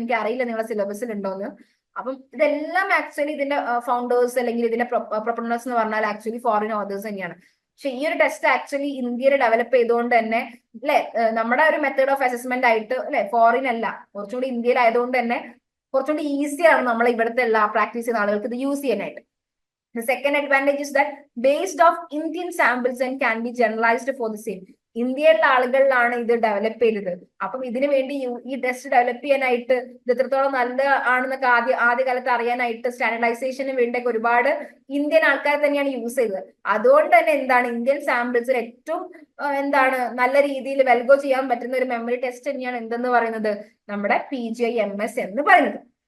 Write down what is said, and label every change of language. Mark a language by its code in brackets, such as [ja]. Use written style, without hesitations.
[ml] എനിക്ക് അറിയില്ല നിങ്ങളുടെ സിലബസിൽ ഉണ്ടോന്ന്. അപ്പം ഇതെല്ലാം ആക്ച്വലി ഇതിന്റെ ഫൗണ്ടേഴ്സ് അല്ലെങ്കിൽ ഇതിന്റെ പ്രൊപ്പണേഴ്സ് എന്ന് പറഞ്ഞാൽ ആക്ച്വലി ഫോറിൻ ഓതേഴ്സ് തന്നെയാണ്. പക്ഷെ ഈ ഒരു ടെസ്റ്റ് ആക്ച്വലി ഇന്ത്യയിൽ ഡെവലപ്പ് ചെയ്തുകൊണ്ട് തന്നെ അല്ലെ, നമ്മുടെ ഒരു മെത്തേഡ് ഓഫ് അസസ്മെന്റ് ആയിട്ട് അല്ലെ, ഫോറിൻ അല്ല, കുറച്ചുകൂടി ഇന്ത്യയിൽ ആയതുകൊണ്ട് തന്നെ കുറച്ചുകൂടി ഈസിയാണ് നമ്മൾ ഇവിടുത്തെ എല്ലാ പ്രാക്ടീസ് ചെയ്യുന്ന ആളുകൾക്ക് ഇത് യൂസ് ചെയ്യാനായിട്ട്. [en] The second advantage is that based off Indian samples and can be generalized for the same. [ml] ഇന്ത്യയിലുള്ള ആളുകളിലാണ് ഇത് ഡെവലപ്പ് ചെയ്തത്. അപ്പം ഇതിനു വേണ്ടി ഈ ടെസ്റ്റ് ഡെവലപ്പ് ചെയ്യാനായിട്ട് ഇത് എത്രത്തോളം നല്ല ആണെന്നൊക്കെ ആദ്യകാലത്ത് അറിയാനായിട്ട് സ്റ്റാൻഡർഡൈസേഷന് വേണ്ടിയൊക്കെ ഒരുപാട് ഇന്ത്യൻ ആൾക്കാർ തന്നെയാണ് യൂസ് ചെയ്തത്. അതുകൊണ്ട് തന്നെ എന്താണ് ഇന്ത്യൻ സാമ്പിൾസിൽ ഏറ്റവും എന്താണ് നല്ല രീതിയിൽ വെൽഗോ ചെയ്യാൻ പറ്റുന്ന ഒരു മെമ്മറി ടെസ്റ്റ് തന്നെയാണ് എന്തെന്ന് പറയുന്നത്, നമ്മുടെ PGI-MS എന്ന് പറയുന്നത്.